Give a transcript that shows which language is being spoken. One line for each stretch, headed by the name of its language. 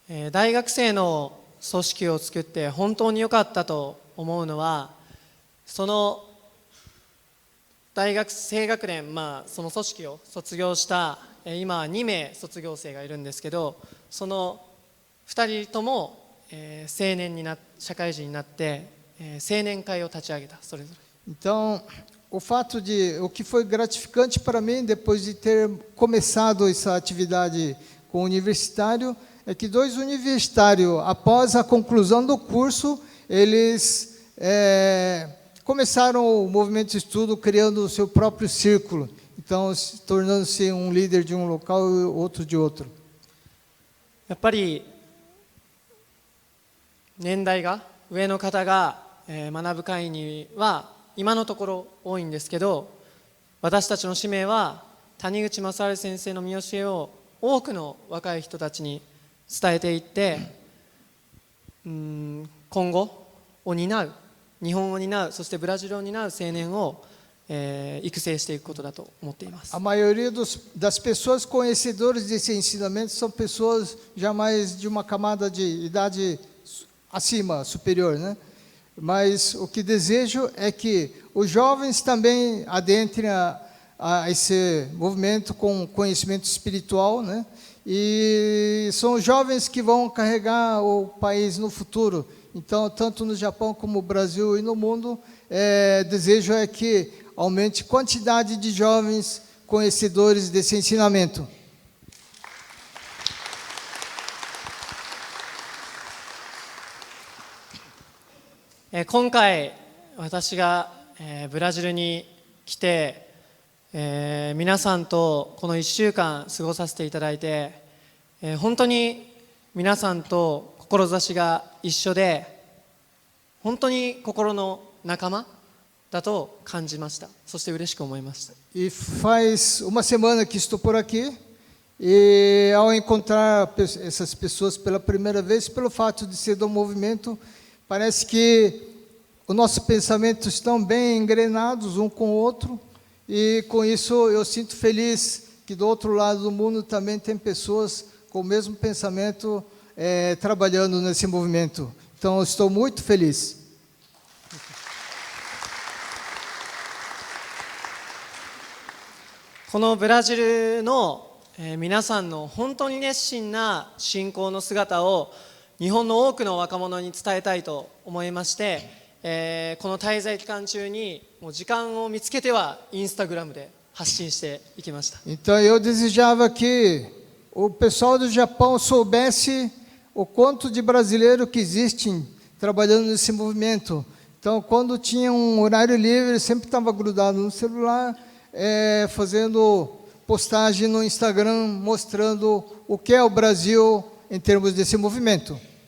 Japanese: 大学生の組織を作って本当に良かったと思うのは、その大学生学年、その組織を卒業した今2名卒業生がいるんですけど、その2人とも青年に社会人になって青年会を立ち上げた、それぞれ。
Portuguese: Então, o que foi gratificante para mim depois de ter começado essa atividade com o universitário é que 2 universitários, após a conclusão do curso, eles começaram o movimento de estudo criando o seu próprio círculo, então tornando-se um líder de um local e outro de outro.
Japanese: やっぱり年代が上の方が学ぶ会には今のところ多いんですけど、私たちの使命は谷口正治先生の見教えを多くの若い人たちに伝えていって、今後を担う、日本を担う、そしてブラジルを担う青年を、育成していくことだと思っています。
Portuguese: A maioria das pessoas conhecedoras desse ensinamento são pessoas já mais de uma camada de idade acima, superior, né? Mas o que desejo é que os jovens também adentrem a esse movimento com conhecimento espiritual, né? E são os jovens que vão carregar o país no futuro. Então, tanto no Japão como no Brasil e no mundo, desejo é que aumente a quantidade de jovens conhecedores desse ensinamento.
Japanese: 今回私がブラジルに来て皆さんとこの1週間過ごさせていただいて本当に皆さんと志が一緒で本当に心の仲間だと感じました。そして嬉しく思いました。
Portuguese: E faz uma semana que estou por aqui e ao encontrar essas pessoas pela primeira vez, pelo fato de ser do movimento, parece que o nosso pensamento estão bem engrenados um com o outro e com isso eu sinto feliz que do outro lado do mundo também tem pessoas com o mesmo pensamento trabalhando nesse movimento. Então eu estou muito feliz.
Japanese: このブラジルの皆さんの本当に熱心な信仰の姿を日本の多くの若者に伝えたいと思いまして、この滞在期間中にもう時間を見つけてはインスタグラムで発信していきました。
Portuguese: Então eu desejava que o pessoal do Japão soubesse o quanto de brasileiro que existem trabalhando nesse movimento. Então quando tinha um horário livre, sempre estava grudado no celular, fazendo postagem no Instagram, mostrando o que é o Brasil em termos desse movimento.